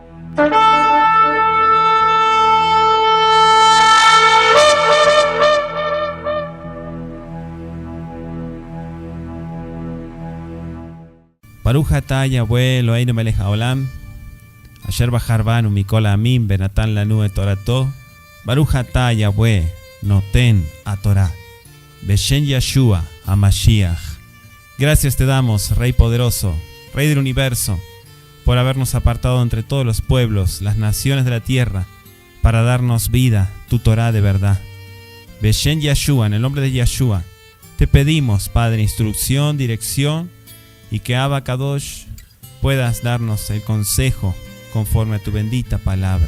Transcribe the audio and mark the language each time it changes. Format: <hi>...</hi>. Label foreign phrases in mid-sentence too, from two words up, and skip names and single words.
<he>ברוך אתה יהוה אלוהינו מלך העולם, אשר בחר בנו מכל העמים ונתן לנו את תורתו. ברוך אתה יהוה נותן התורה, בשם ישוע המשיח.</he> <es>Gracias te damos, Rey poderoso, Rey del universo, por habernos apartado entre todos los pueblos, las naciones de la tierra, para darnos vida, tu Torah de verdad.</es> <he>בשם ישוע,</he> <es>en el nombre de Yeshua, te pedimos, Padre, instrucción, dirección, y que</es> <he>אבא קדוש</he> <es>puedas darnos el consejo conforme a tu bendita palabra.</es>